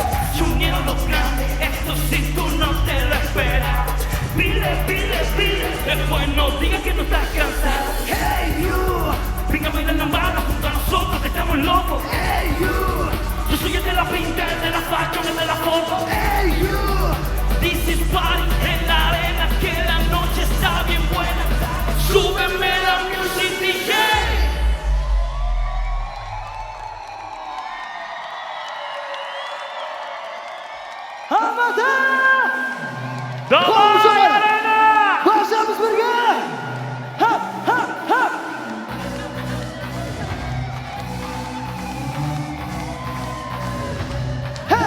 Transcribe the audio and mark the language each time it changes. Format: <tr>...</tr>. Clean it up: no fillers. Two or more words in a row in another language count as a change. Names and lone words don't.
<es>Sueño lo grande, esto si tú no te lo esperas. Pide, pide, pide, después no digas que no estás cansada.</es> <en>Hey you,</en> <es>venga a bailar lambada junto a nosotros que estamos locos.</es> <en>Hey you,</en> <es>yo soy el de la pinta, el de la fashion, el de la foto.</es> <en>Hey you, this is party</en> <es>en la arena, que la noche está bien buena. Súbeme la music, DJ.</es> <ru>Алматы! Давай,</ru> <kk>Арена! Баршамыз бірге! Хап, хап, хап! Хей!</kk>